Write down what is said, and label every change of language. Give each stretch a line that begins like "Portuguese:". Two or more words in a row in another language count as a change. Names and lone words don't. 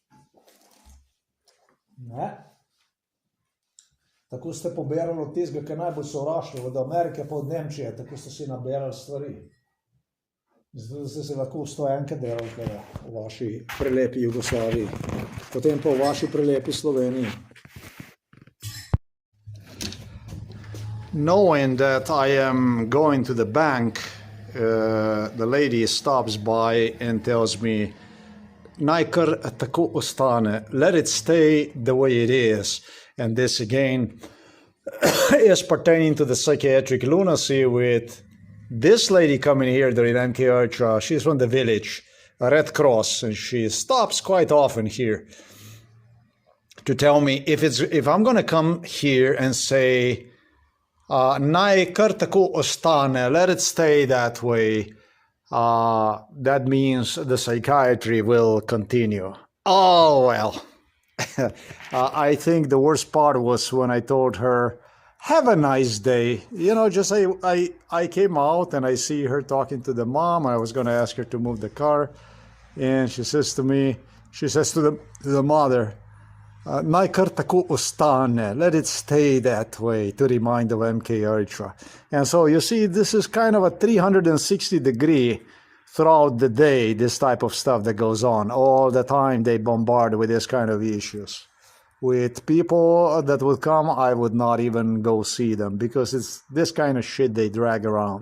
Slovenian: Ne. Tako ste poberali od tistega, ki najbolj sovraštvo, od Amerike pa od Nemčije, tako ste si naberali stvari. Zato ste se lahko v stojenke delali v vaši prelepi Jugoslaviji, potem pa v vaši prelepi Sloveniji.
English: Knowing that I am going to the bank, the lady stops by and tells me,
Slovenian: naj kar tako ostane,
English: let it stay the way it is. And this again is pertaining to the psychiatric lunacy with this lady coming here during MK Ultra. She's from the village, a Red Cross, and she stops quite often here to tell me if I'm going to come here and say,
Slovenian: naj kar tako ostane,
English: let it stay that way, that means the psychiatry will continue. Oh, well. I think the worst part was when I told her, have a nice day. You know, just I came out and I see her talking to the mom. I was going to ask her to move the car. And she says to me, she says to the mother,
Slovenian: naj kar tako ostane,
English: let it stay that way, to remind of MK Ultra. And so you see, this is kind of a 360-degree throughout the day, this type of stuff that goes on. All the time they bombard with this kind of issues. With people that would come, I would not even go see them because it's this kind of shit they drag around.